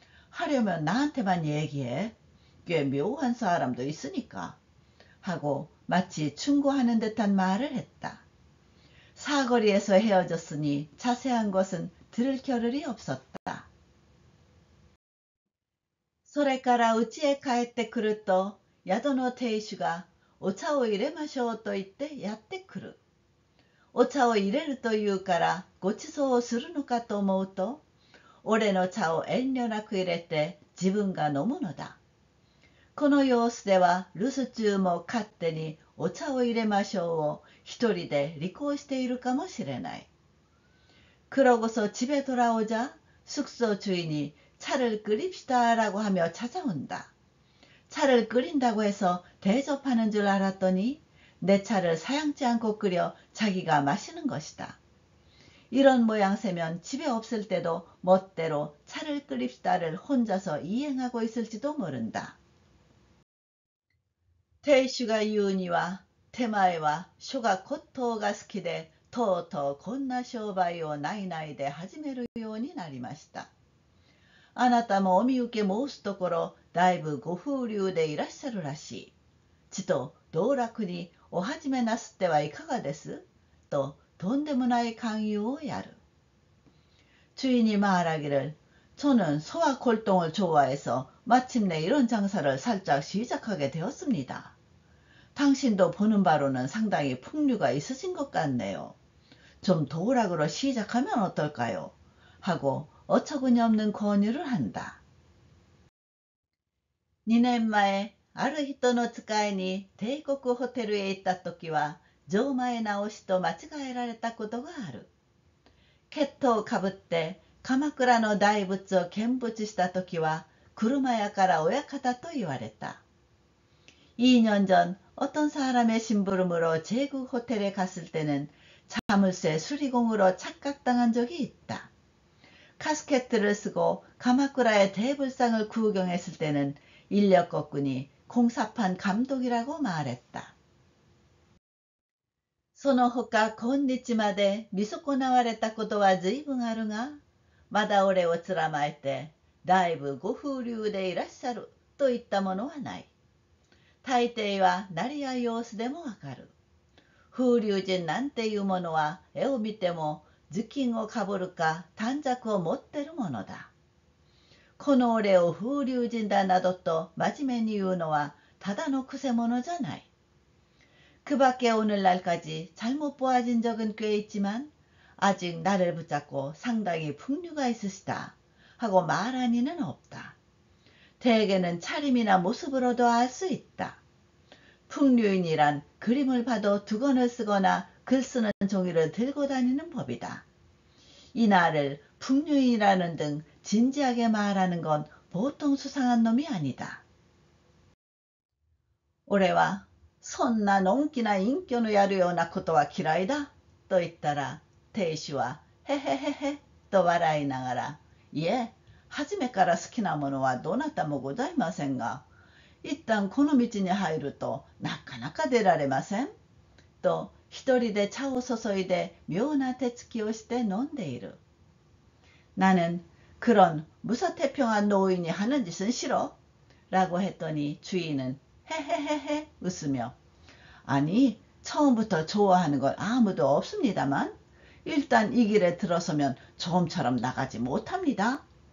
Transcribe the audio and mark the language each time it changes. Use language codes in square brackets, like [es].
[ko] 하려면 나한테만 얘기해. 꽤 묘한 사람도 있으니까 하고 마치 충고하는 듯한 말을 했다. 사거리에서 헤어졌으니 자세한 것은 들을 겨를이 없었다. [ja] それから家へ帰ってくると、宿の亭主がお茶を入れましょうと言ってやってくる。お茶を入れるというからごちそうをするのかと思うと、俺の茶を遠慮なく入れて自分が飲むのだ。この様子では留守中も勝手にお茶を入れましょうを一人で履行しているかもしれない。 [ko] 그러고서 집에 돌아오자 숙소 주인이 차를 끓입시다라고 하며 찾아온다. 차를 끓인다고 해서 대접하는 줄 알았더니 내 차를 사양치 않고 끓여 자기가 마시는 것이다. 이런 모양새면 집에 없을 때도 멋대로 차를 끓입시다를 혼자서 이행하고 있을지도 모른다. [ja] 亭主が言うには、手前は書が骨董が好きで、とうとうこんな商売を内々で始めるようになりました。あなたもお見受け申すところ、だいぶご風流でいらっしゃるらしい。ちと道楽にお始めなすってはいかがですと、とんでもない勧誘をやる。 [ko] 주인이 말하기를, 저는 소와 골동을 좋아해서 마침내 이런 장사를 살짝 시작하게 되었습니다. 당신도 보는 바로는 상당히 풍류가 있으신 것 같네요. 좀 도락으로 시작하면 어떨까요? 하고 어처구니 없는 권유를 한다. [ja] 2年前、ある人の使いに帝国ホテルへ行った時は、錠前直しと間違えられたことがある。血統をかぶって鎌倉の大仏を見物した時は、車屋から親方と言われた。 [ko] 2년 전 어떤 사람의 심부름으로 제국 호텔에 갔을 때는 자물쇠 수리공으로 착각당한 적이 있다. 카스케트를 쓰고鎌倉의 대불상을 구경했을 때는 인력거꾼이 공사판 감독이라고 말했다. [ja] その他今日まで見損なわれたことは随分あるが、まだ俺をつらまえて、だいぶご風流でいらっしゃるといったものはない。大抵はなりや様子でもわかる。風流人なんていうものは絵を見ても頭巾をかぶるか短冊を持ってるものだ。この俺を風流人だなどと真面目に言うのはただのくせ者じゃない。 [ko] 그 밖에 오늘날까지 잘못 보아진 적은 꽤 있지만 아직 나를 붙잡고 상당히 풍류가 있으시다 하고 말한 이는 없다. 대개는 차림이나 모습으로도 알 수 있다. 풍류인이란 그림을 봐도 두건을 쓰거나 글 쓰는 종이를 들고 다니는 법이다. 이 날을 풍류인이라는 등 진지하게 말하는 건 보통 수상한 놈이 아니다. [ja] 俺はそんなのんきな隠居のやるようなことは嫌いだと言ったら、亭主はへへへへと笑いながら、いえ、初めから好きなものはどなたもございませんが、一旦この道に入るとなかなか出られません。と一人で茶を注いで妙な手つきをして飲んでいる。 [ko] 나는 그런 무사태평한 노인이 하는 짓은 싫어. 라고 했더니 주인은 헤헤헤헤 웃으며 아니 처음부터 좋아하는 건 아무도 없습니다만 일단 이 길에 들어서면 좀처럼 나가지 못합니다.